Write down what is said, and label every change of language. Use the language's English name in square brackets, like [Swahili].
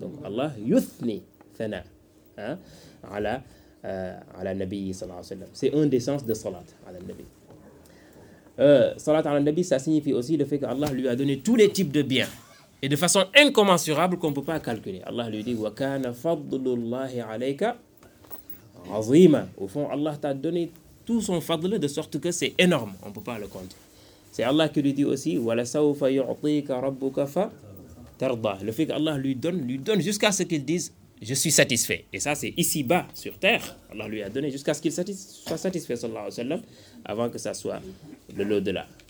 [French] Donc Allah [Arabic] yuthni thana, [French] hein, ala nabi sallallahu alayhi wa sallam. C'est un des sens de salat ala nabi. Salat ala nabi, ça signifie aussi le fait que Allah lui a donné tous les types de biens. Et de façon incommensurable qu'on ne peut pas calculer. Allah lui dit, [Arabic] وَكَانَ فَضْلُ اللَّهِ عَلَيْكَ عَظِيمًا. [French] Au fond, Allah t'a donné tout son fadl de sorte que c'est énorme. On ne peut pas le compter. C'est Allah qui lui dit aussi, [Arabic] وَلَسَوْفَ يُعْطِيكَ رَبُّكَ فَتَرْضَى. [French] Le fait qu'Allah lui donne jusqu'à ce qu'il dise, je suis satisfait. Et ça, c'est ici-bas, sur terre. Allah lui a donné jusqu'à ce qu'il soit satisfait, sallallahu alayhi wa sallam, avant que ça soit de l'au-delà.